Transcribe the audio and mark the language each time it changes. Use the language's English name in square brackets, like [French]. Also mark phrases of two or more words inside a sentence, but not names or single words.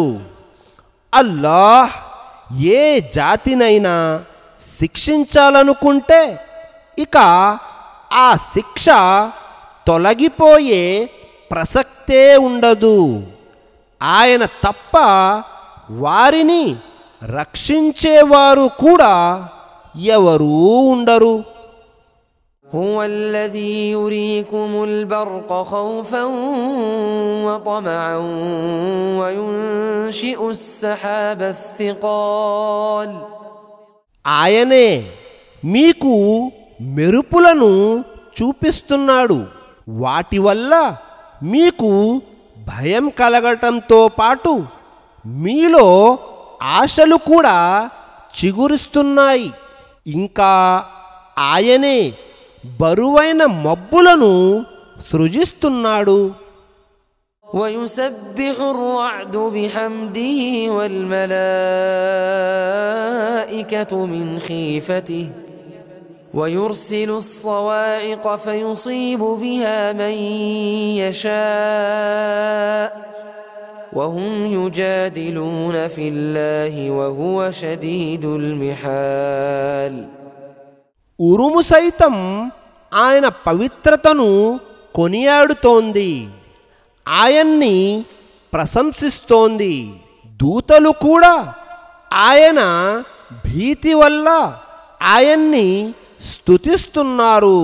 [Telugu] అల్లాహ్ ఏ జాతినైనా శిక్షించాలనుకుంటే ఇక ఆ శిక్ష తొలగిపోయే ప్రసక్తే ఉండదు. ఆయన తప్ప వారిని రక్షించేవారు కూడా ఎవరూ ఉండరు. [Arabic] هو الذي يريكم البرق خوفا وطمعا وينشئ السحاب الثقال. [Telugu] ఆయనే మీకు మెరుపులను చూపిస్తున్నాడు. వాటి వల్ల మీకు భయం కలగటంతో పాటు మీలో ఆశలు కూడా చిగురిస్తున్నాయి. ఇంకా ఆయనే బరువైన మబ్బులను సృజిస్తున్నాడు. [Arabic] ويسبح الرعد بحمده والملائكة من خيفته ويرسل الصواعق فيصيب بها من يشاء وهم يجادلون في الله وهو شديد المحال. [Telugu] ఉరుము సైతం ఆయన పవిత్రతను కొనియాడుతోంది, ఆయన్ని ప్రశంసిస్తోంది. దూతలు కూడా ఆయన భీతి వల్ల ఆయన్ని స్తుతిస్తున్నారు.